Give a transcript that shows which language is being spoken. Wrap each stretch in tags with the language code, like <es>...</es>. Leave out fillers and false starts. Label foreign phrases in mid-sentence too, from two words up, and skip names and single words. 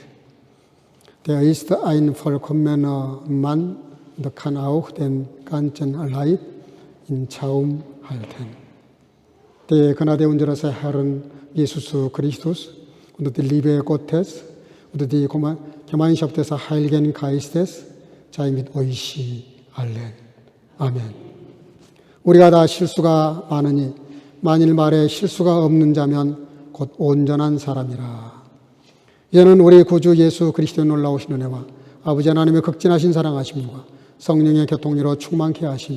<de>Der ist ein vollkommener Mann und kann auch den ganzen Leib in Zaum halten. Der Gnade unseres Herrn Jesus Christus und die Liebe Gottes und die Gemeinschaft des Heiligen Geistes sei mit euch allen.</de> <ko>아멘. 우리가 다 실수가 많으니 만일 말에 실수가 없는 자면 곧 온전한 사람이라. 이제는 우리 구주 예수 그리스도의 놀라우신 은혜와 아버지 하나님의 극진하신 사랑하심과 성령의 교통으로 충만케 하시니</ko>